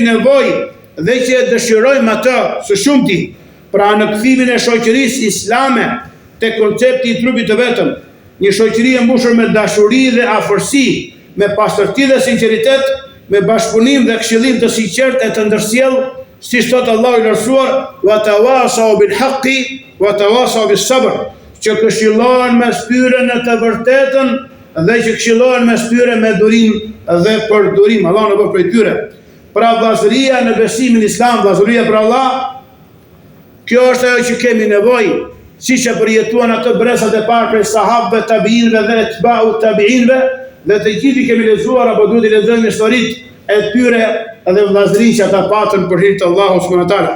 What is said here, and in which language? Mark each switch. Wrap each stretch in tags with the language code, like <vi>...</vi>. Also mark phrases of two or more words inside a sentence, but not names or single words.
<sq>nevojë dhe që e dëshirojmë atë së shumti, pra në kthimin e shoqërisë islame te koncepti i trupit të vetëm, një shoqëri e mbushur me dashuri dhe afërsi, me pastërti dhe sinqeritet, me bashkëpunim dhe këshillim të sinqert e të ndërsjellë, siç thot Allahu i lartësuar,</sq> <ar>وتواصوا بالحق وتواصوا بالصبر,</ar> <sq>që këshillohen mes tyre në të vërtetën dhe që këshillohen mes tyre me durim dhe për durim. Allah në bëj prej tyre. Pra vllazëria në besimin islam, vllazëria për Allah, kjo është ajo që kemi nevojë, siç e përjetuan ato brezat e parë prej sahabëve, tabiinëve dhe etba'u tabiinëve, dhe të gjithë kemi lexuar apo duhet të lexojmë historitë e tyre dhe vllazërinë që ata patën për hir të Allahut</sq> <ar>سبحانه وتعالى.</ar>